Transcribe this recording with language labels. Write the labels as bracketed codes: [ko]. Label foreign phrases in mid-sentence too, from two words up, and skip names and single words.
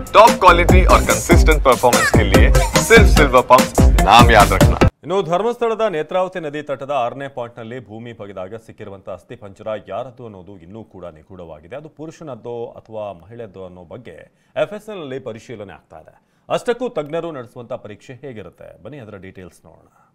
[en] top quality [hi] और [en] consistent performance [hi] के लिए सिर्फ सिल्वर पंप नाम याद रखना। [kn] ಇನ್ನು ಧರ್ಮಸ್ಥಳದ ನೇತ್ರಾವತಿ ನದಿ ತಟದ 6ನೇ ಪಾಯಿಂಟ್ನಲ್ಲಿ ಭೂಮಿ ಬಗೆದಾಗ ಸಿಕ್ಕಿರುವಂತಹ ಅಸ್ಥಿ ಪಂಜರ ಯಾರದ್ದು ಅನ್ನೋದು ಇನ್ನೂ ಕೂಡ ನಿಗೂಢವಾಗಿದೆ. ಅದು ಪುರುಷನದ್ದೋ ಅಥವಾ ಮಹಿಳೆಯದ್ದೋ ಅನ್ನೋ ಬಗ್ಗೆ ಎಫ್ಎಸ್ಎಲ್ ನಲ್ಲಿ ಪರಿಶೀಲನೆ ಆಗ್ತಾ ಇದೆ. ಅಷ್ಟಕ್ಕೂ ತಜ್ಞರು ನಡೆಸುವಂತಹ ಪರೀಕ್ಷೆ ಹೇಗಿರುತ್ತೆ, ಬನ್ನಿ ಅದರ ಡೀಟೇಲ್ಸ್ ನೋಡೋಣ.